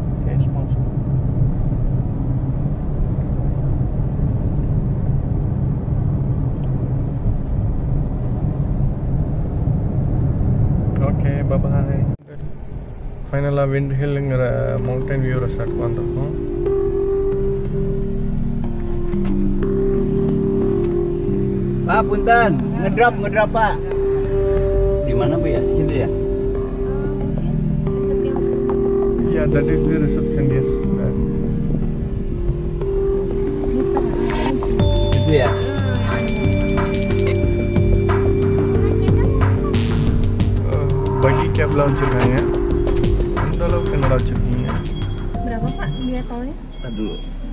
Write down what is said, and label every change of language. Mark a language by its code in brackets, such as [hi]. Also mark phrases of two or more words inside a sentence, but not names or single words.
[en] Face mask. Okay bye. [ta] ஃபைனலாக விண்ட் ஹில்லுங்கிற [en] mountain view resort [ta] வந்திருக்கோம். [su] Pak, punten, ngedrop Pak. [id] Di mana Bu ya? Sini ya? [en] Yeah, that is the reception, yes. [id] Itu ya? [ta] பகி கேப்லாம் வச்சுருக்காங்க. அந்த அளவுக்கு என்னடா வச்சுருக்கீங்க? [id] Berapa Pak biaya tolnya? Tadi dulu.